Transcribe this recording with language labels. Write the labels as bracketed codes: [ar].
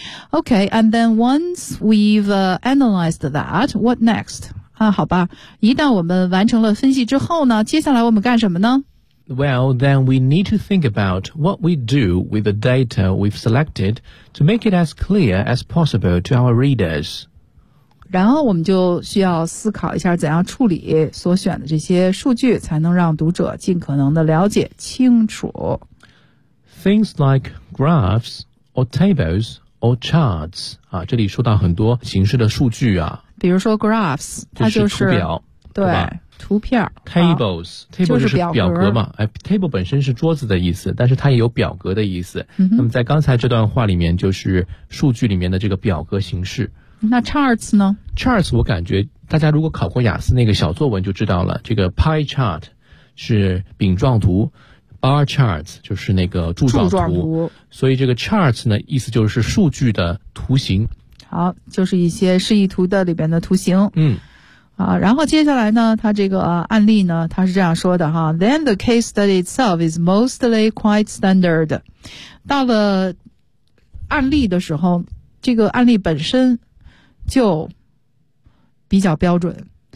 [en] Okay, and then once we've analyzed that, what next? [zh] 啊，好吧，一旦我们完成了分析之后呢，接下来我们干什么呢？ [en] Well, then we need to think about what we do with the data we've selected to make it as clear as possible to our readers. [zh] 然后我们就需要思考一下怎样处理所选的这些数据才能让读者尽可能的了解清楚。 [en] Things like graphs or tables or charts. [zh] 啊，这里说到很多形式的数据啊。比如说 graphs, 它就是图表。对。图片 [en] tables、啊、table [zh] 就是表格嘛、就是、表格table 本身是桌子的意思但是它也有表格的意思、嗯、那么在刚才这段话里面就是数据里面的这个表格形式那 charts 呢 charts 我感觉大家如果考过雅思那个小作文就知道了这个 pie chart 是饼状图 bar charts 就是那个柱状柱状图所以这个 charts 呢意思就是数据的图形好就是一些示意图的里边的图形嗯啊，然后接下来呢，他这个、啊、案例呢，他是这样说的哈。 [en] Then the case study itself is mostly quite standard. [zh] 到了案例的时候，这个案例本身就比较标准。